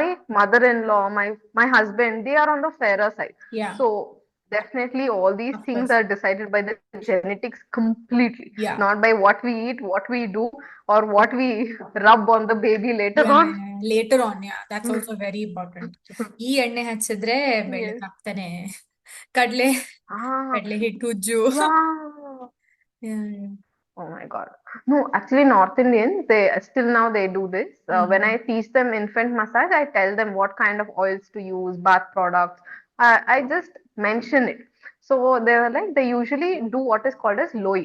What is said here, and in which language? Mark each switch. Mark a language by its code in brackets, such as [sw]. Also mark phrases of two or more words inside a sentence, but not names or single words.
[en] my mother-in-law, my husband, they are on the fairer side. Yeah. So definitely all these Of things course. are decided by the genetics completely, Yeah. not by what we eat, what we do, or what we rub on the baby later Yeah. on. Yeah. Later on, yeah. That's also very important. [kn] ಈ ಎಣ್ಣೆ ಹಚ್ಚಿದ್ರೆ [en] Yes. [kn] ಬೆಳ್ಳಗಾಗ್ತಾನೆ. ಕಡ್ಲೆ Ah, ಕಡ್ಲೆ ಹಿಟ್ಟು ಉಜ್ಜು. [en] yeah. Yeah. Oh my God. No, actually, North Indians, they still now they do this. When Hmm. I teach them infant massage, I tell them what kind of oils to use, bath products. I just mention it. So they were like, they usually do what is called as loi.